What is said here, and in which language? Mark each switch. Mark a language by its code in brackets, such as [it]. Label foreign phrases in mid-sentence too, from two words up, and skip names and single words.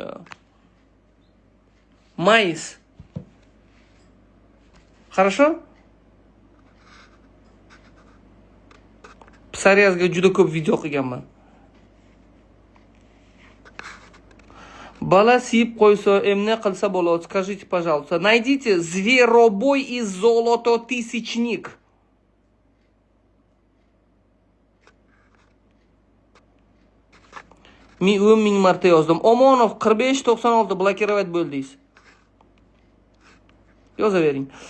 [ru] Mais. Хорошо? [uz] Psoriazga juda ko'p video qilganman. Bola siyib qo'ysa, emne qilsa bo'ladi? [ru] Скажите, пожалуйста. Найдите Зверобой и Золототысячник. [uz] Men 10,000 marta yozdim. Omonov 4596 blokirovать bo'ldingiz. Yozavering.